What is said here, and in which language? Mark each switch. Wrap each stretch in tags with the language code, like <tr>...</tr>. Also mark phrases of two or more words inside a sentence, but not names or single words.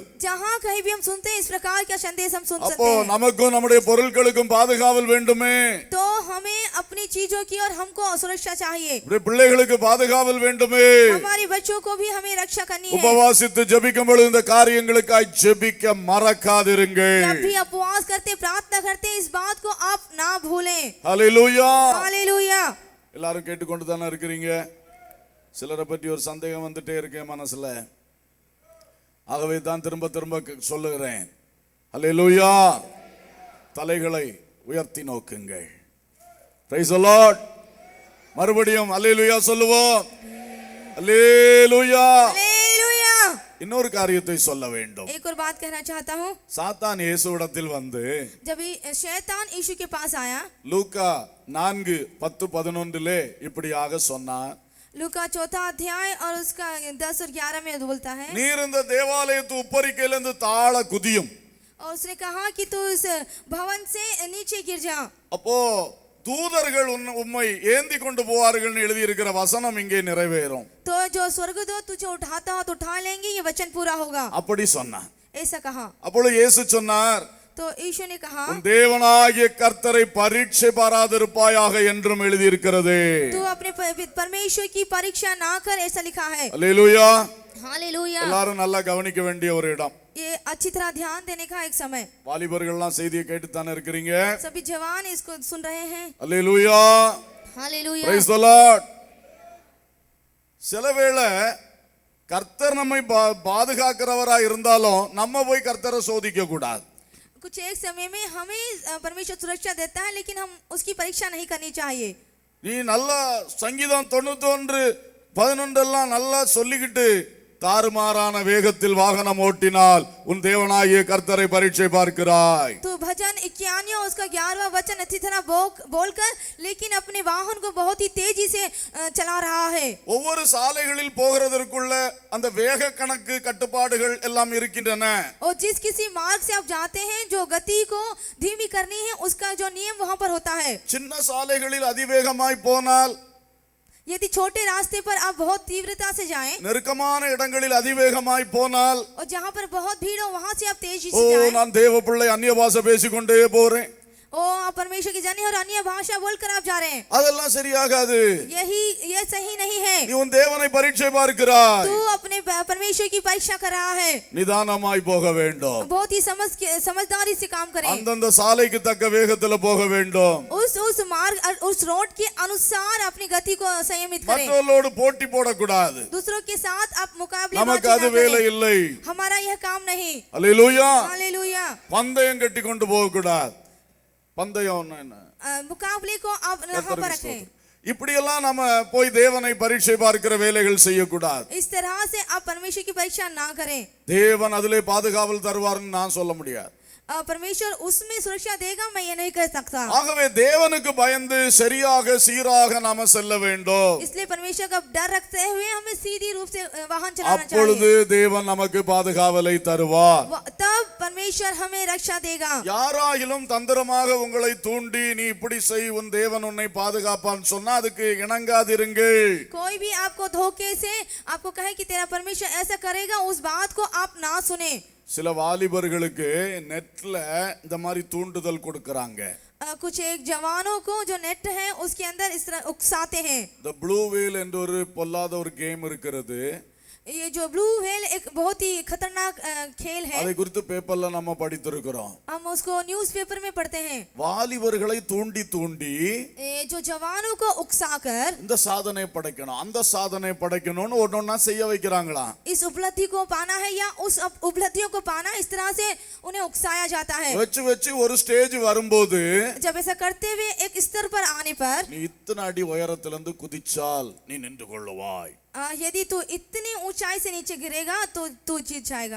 <hi>जहाँ कहीं भी हम सुनते हैं इस प्रकार का संदेश हम सुन</hi> <ta>அப்போ</ta> <hi>सकते हैं।</hi> <ta>நமக்கும் நம்முடைய பொருட்களுக்கும் பாதுகாவல் வேண்டுமே,</ta> <hi>तो हमें अपनी चीजों की और हमको सुरक्षा चाहिए,</hi> <ta>நம்முடைய பிள்ளைகளுக்கு பாதுகாவல் வேண்டுமே.</ta> <hi>हमारे बच्चों को भी हमें रक्षा करनी है।</hi> <ta>உபவாசித்து ஜெபிக்கும் பொழுது இந்த காரியங்களுக்காய் ஜெபிக்க மறக்காதிருங்கள்.</ta> <hi>जब भी उपवास करते प्रार्थना करते इस बात को आप ना भूलें।</hi> <ta>ஹல்லேலூயா.</ta> <hi>हालेलुया।</hi> <ta>எல்லாரும் கேட்டுக்கொண்டு தானே இருக்கிறீங்க? சிலரை பற்றி ஒரு சந்தேகம் வந்துட்டே இருக்கேன் மனசுல, ஆகவே தான் திரும்ப திரும்ப சொல்லுகிறேன். ஹல்லேலூயா. தலைகளை உயர்த்தி நோக்குங்கள்.</ta> <en>Praise the Lord.</en> <ta>மறுபடியும் ஹல்லேலூயா சொல்லுவோம். ஹல்லேலூயா.</ta> <hi>हालेलुया।</hi> <ta>இன்னொரு காரியத்தை சொல்ல வேண்டும்.</ta> <hi>एक और बात कहना चाहता हूँ।</hi> <ta>சாத்தான் இயேசுவிடத்தில் வந்து</ta> <hi>जब शैतान यीशु के पास आया,</hi> <ta>லூக்கா 4:10-11 இப்படியாக சொன்னார்.</ta> <hi>लूका 4 अध्याय और उसका 10 और 11 में बोलता है,</hi> <ta>நீர் இந்த தேவாலயத்து உப்பரிக்கையிலிருந்து தாழ குதியும்.</ta> <hi>और उसने कहा कि तू इस भवन से नीचे गिर जा।</hi> <ta>அப்போ தூதர்கள் உம்மை ஏந்தி கொண்டு போவார்கள்னு எழுதி இருக்கிற வசனம் இங்கே நிறைவேறும்.</ta> <hi>तो जो स्वर्गदूत तुझे उठाता हो तो उठा लेंगे, ये वचन पूरा होगा,</hi> <ta>அப்படி சொன்னார்.</ta> <hi>ऐसा कहा।</hi> <ta>அப்பொழுது இயேசு சொன்னார்,</ta> <hi>तो यीशु ने कहा,</hi> <ta>உன் தேவனாகிய கர்த்தரை பரீட்சை பாராதிருப்பாயாக என்றும் எழுதி இருக்கிறது.</ta> <hi>तू अपने परमेश्वर की परीक्षा ना कर, ऐसा लिखा है।</hi> <ta>அல்லேலூயா.</ta> <hi>हालेलुया।</hi> <ta>எல்லாரும் நல்லா கவனிக்க வேண்டிய ஒரு இடம்.</ta> <hi>ये अच्छी तरह ध्यान देने का एक समय।</hi> <ta>வாலிபர்கள்லாம் செய்தியை கேட்டு தானே இருக்கிறீங்க?</ta> <hi>सभी जवान इसको सुन रहे हैं।</hi> <ta>அல்லேலூயா.</ta> <hi>हालेलुया।</hi> <en>Praise the Lord.</en> <ta>சிலவேளை கர்த்தர் நம்மை பாதுகாக்கிறவரா இருந்தாலும் நம்ம போய் கர்த்தரை சோதிக்க கூடாது.</ta> <hi>कुछ एक समय में हमें परमेश्वर सुरक्षा देता है, लेकिन हम उसकी परीक्षा नहीं करनी चाहिए।</hi> <ta>நீ நல்லா சங்கீதம் 91:11 எல்லாம் நல்லா சொல்லிக்கிட்டு தாறுமாறான வேகத்தில் வாகனம் ஓட்டினால் உன் தேவனாகிய கர்த்தரை பரீட்சை பார்க்கிறாய்.</ta> <hi>तो भजन 91 उसका 11वां वचन अच्छी तरह बोलकर लेकिन अपने वाहन को बहुत ही तेजी से चला रहा है।</hi> <ta>ஒவ்வொரு சாலைகளில் போகிறதற்குள்ள அந்த வேக கணக்கு கட்டுப்பாடுகள் எல்லாம் இருக்கின்றன.</ta> <hi>और जिस किसी मार्ग से आप जाते हैं जो गति को धीमी करनी है उसका जो नियम वहां पर होता है।</hi> <ta>சின்ன சாலைகளில் அதிவேகமாய் போனால்,</ta> <hi>यदि छोटे रास्ते पर आप बहुत तीव्रता से जाएं,</hi> <ta>நெருக்கமான இடங்களில் அதிவேகமாய் போனால்,</ta> <hi>और जहां पर बहुत भीड़ हो वहां से आप तेजी ஓ से जाएं,</hi> <ta>நான் தேவ பிள்ளை அந்நிய பாஷை பேசிக்கொண்டே போறேன்,</ta> <hi>ओ आप परमेश्वर की जाने और अन्य भाषा बोलकर आप जा रहे हैं,</hi> <ta>அதெல்லாம் சரியாகாது.</ta> <hi>ये सही नहीं है।</hi> <ta>நீ உன் தேவனை பரீட்சை பார்க்கிறாய்,</ta> <hi>तू अपने परमेश्वर की परीक्षा कर रहा है।</hi> <ta>நிதானமாய் போக வேண்டும்.</ta> <hi>बहुत ही समझदारी से काम करें।</hi> <ta>அந்தந்த சாலைக்கு தக்க வேகத்துல போக வேண்டும்.</ta> <hi>उस मार्ग उस रोड के अनुसार अपनी गति को संयमित करें।</hi> <ta>மற்றவர்களோடு போட்டி போடக்கூடாது.</ta> <hi>दूसरों के साथ आप मुकाबले</hi> <ta>நமக்கு அது வேலை இல்லை.</ta> <hi>हमारा यह काम नहीं।</hi> <ta>அல்லேலூயா.</ta> <hi>हालेलुया।</hi> <ta>பந்தயம் கட்டி கொண்டு போக கூடாது. பந்தயம் என்ன?</ta> <hi>मुकाबले को आप यहाँ पर रखें।</hi> <ta>இப்படி எல்லாம் நம்ம போய் தேவனை பரீட்சை பார்க்கிற வேலைகள் செய்யக்கூடாது.</ta> <hi>इस तरह से आप परमेश्वर की परीक्षा ना करें।</hi> <ta>தேவன் அதிலே பாதுகாவல் தருவார்னு நான் சொல்ல முடியாது.</ta> <hi>परमेश्वर उसमें सुरक्षा देगा, मैं ये नहीं कर सकता।</hi> <ta>ஆகவே தேவனுக்கு பயந்து சரியாக சீராக நாம செல்ல வேண்டும்.</ta> <hi>इसलिए परमेश्वर का डर रखते हुए हमें सीधी रूप से वाहन चलाना</hi> <ta>அப்பொழுது</ta> <hi>चाहिए।</hi> <ta>தேவன் நமக்கு பாதுகாவலை தருவார்.</ta> <hi>तब परमेश्वर हमें रक्षा देगा।</hi> <ta>யாராயிலும் தந்திரமாக உங்களை தூண்டி நீ இப்படி செய் உன் தேவன் உன்னை பாதுகாப்பான்னு சொன்னா அதுக்கு இணங்காதிருங்கள்.</ta> <hi>कोई भी आपको धोखे से आपको कहे कि तेरा परमेश्वर ऐसा करेगा, उस बात को आप ना सुने।</hi> <ta>சில வாலிபர்களுக்கு நெட்ல இந்த மாதிரி தூண்டுதல் கொடுக்கறாங்க.</ta> <hi>कुछ एक जवानों को जो नेट है उसके अंदर इस तरह उकसाते हैं।</hi> <ta>द ப்ளூ வேல் என்ற ஒரு பொல்லாத ஒரு கேம் இருக்கிறது.</ta> <hi>ये जो ब्लू व्हेल एक बहुत ही खतरनाक खेल है।</hi> <ta>அதை குறித்து பேப்பர்ல நம்ம படித்திருக்கிறோம்.</ta> <hi>हम उसको न्यूज़पेपर में पढ़ते हैं।</hi> <ta>வாலிபர்களை தூண்டி தூண்டி</ta> <hi>जो जवानों को उकसाकर</hi> <ta>இந்த சாதனை படைக்கணும் அந்த சாதனை படைக்கணும்னு ஒண்ணொண்ணா செய்ய வைக்கிறாங்களா.</ta> <hi>इस उपलब्धि को पाना है या उस उपलब्धियों को पाना, इस तरह से उन्हें उकसाया जाता है।</hi> <ta>வச்சு வச்சு ஒரு ஸ்டேஜ் வரும்போது</ta> <hi>जब ऐसा करते हुए एक स्तर पर आने पर</hi> <ta>நீ இத்தனை அடி உயரத்திலிருந்து குதிச்சால் நீ நின்று கொள்ளுவாய்.</ta> <hi>यदि तू इतनी ऊंचाई से नीचे गिरेगा तो तू जीत जाएगा।</hi>